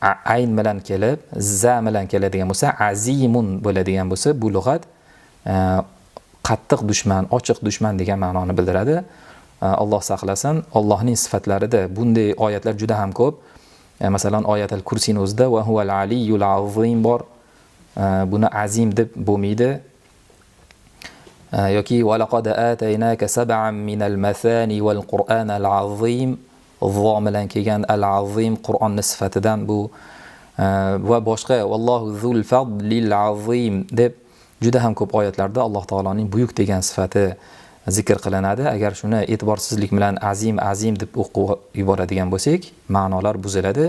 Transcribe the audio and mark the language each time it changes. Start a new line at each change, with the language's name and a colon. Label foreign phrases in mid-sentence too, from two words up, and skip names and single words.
Uzbek: ayn bilan kelib, za bilan keladigan bo'lsa, azimun bo'ladigan bo'lsa, bu lug'at qattiq dushman, ochiq dushman degan ma'noni bildiradi. Alloh saqlasin. Allohning sifatlarida bunday oyatlar juda ham ko'p. Masalan, oyatul kursiyning o'zida
Arabic: وَهُوَ الْعَلِيُّ الْعَظِيمُ
Uzbek: bor. Buni azim deb bo'lmaydi.
Arabic: Yoki وَلَقَدْ آتَيْنَاكَ سَبْعًا مِنَ الْمَثَانِي وَالْقُرْآنَ الْعَظِيمَ.
Uzbek: Zo bilan kelgan al-azim Qur'onning sifatidan bu va boshqa
Arabic: وَاللَّهُ ذُو الْفَضْلِ الْعَظِيمِ
Uzbek: deb juda ham ko'p oyatlarda Alloh taoloning buyuk degan sifati zikr qilinadi. Agar shuni e'tiborsizlik bilan azim deb o'qib yuboradigan bo'lsak, ma'nolar buziladi.